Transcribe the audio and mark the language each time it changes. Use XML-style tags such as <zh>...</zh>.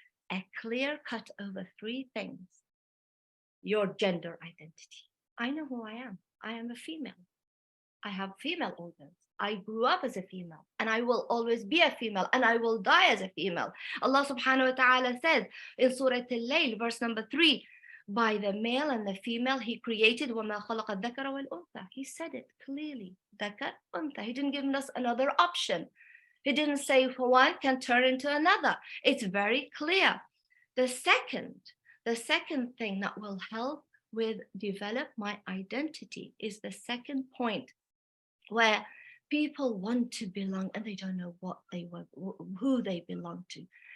<en>A clear cut over 3 things. Your gender identity. I know who I am. I am a female. I have female organs. I grew up as a female, and I will always be a female, and I will die as a female. Allah subhanahu wa ta'ala says in Surah Al-Layl, verse number 3, by the male and the female. He created</en> <ar>وَمَا خَلَقَ الذَّكَرَ وَالْأُنثَى.</ar> <en>He said it clearly.</en> <ar>ذَكَرْ أُنثى.</ar> <en>He didn't give us another option. He didn't say one can turn into another. It's very clear. The second thing that will help with develop my identity is the second point, where people want to belong and they don't know what they were, who they belong to.</en>